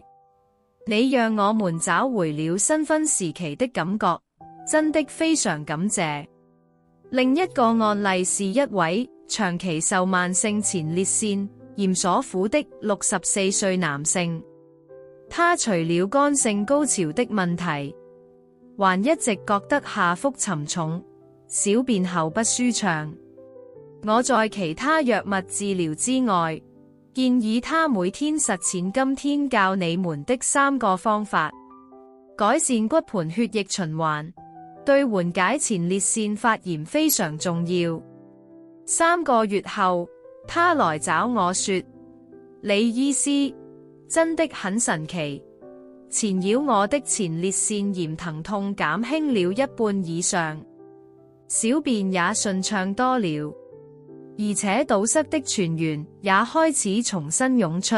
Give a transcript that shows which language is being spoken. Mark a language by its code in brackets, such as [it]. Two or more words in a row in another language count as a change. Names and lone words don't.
[zh] 你讓我們找回了新婚時期的感覺，真的非常感謝。另一個案例是一位長期受慢性前列腺炎所苦的64歲男性，他除了乾性高潮的問題，還一直覺得下腹沉重，小便後不舒暢。我在其他藥物治療之外，建議他每天實踐今天教你們的3個方法，改善骨盆血液循環，對緩解前列腺發炎非常重要。3個月後，他來找我說：李醫師，真的很神奇，纏繞我的前列腺炎疼痛減輕了一半以上，小便也順暢多了，而且堵塞的泉源也開始重新湧出。